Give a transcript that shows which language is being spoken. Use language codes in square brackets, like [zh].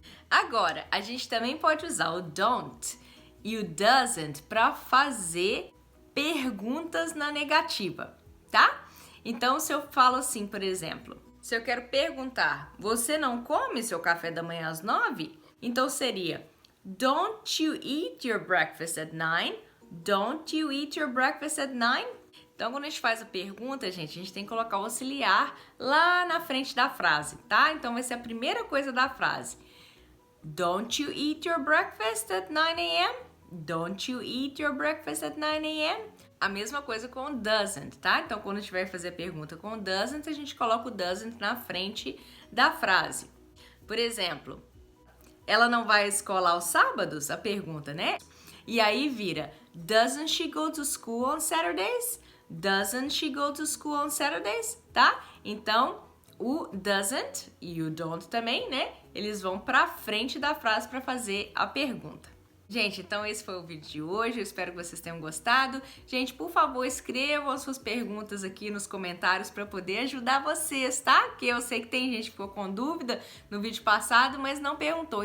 [pt] Agora, a gente também pode usar o don't e o doesn't para fazer perguntas na negativa, tá? Então, se eu falo assim, por exemplo, se eu quero perguntar, você não come seu café da manhã às 9? Então, seria [en] Don't you eat your breakfast at 9? Don't you eat your breakfast at 9? [pt] Então, quando a gente faz a pergunta, gente, a gente tem que colocar o auxiliar lá na frente da frase, tá? Então, vai ser a primeira coisa da frase. [en] Don't you eat your breakfast at 9 a.m.? Don't you eat your breakfast at 9 a.m.? [pt] A mesma coisa com doesn't, tá? Então, quando a gente vai fazer a pergunta com doesn't, a gente coloca o doesn't na frente da frase. Por exemplo, ela não vai à escola aos sábados? A pergunta, né? E aí vira, [en] doesn't she go to school on Saturdays? Doesn't she go to school on Saturdays? [pt] Tá? Então, o doesn't e o don't também, né? Eles vão pra frente da frase para fazer a pergunta. Gente, então esse foi o vídeo de hoje, eu espero que vocês tenham gostado. Gente, por favor, escrevam as suas perguntas aqui nos comentários para poder ajudar vocês, tá? Porque eu sei que tem gente que ficou com dúvida no vídeo passado, mas não perguntou.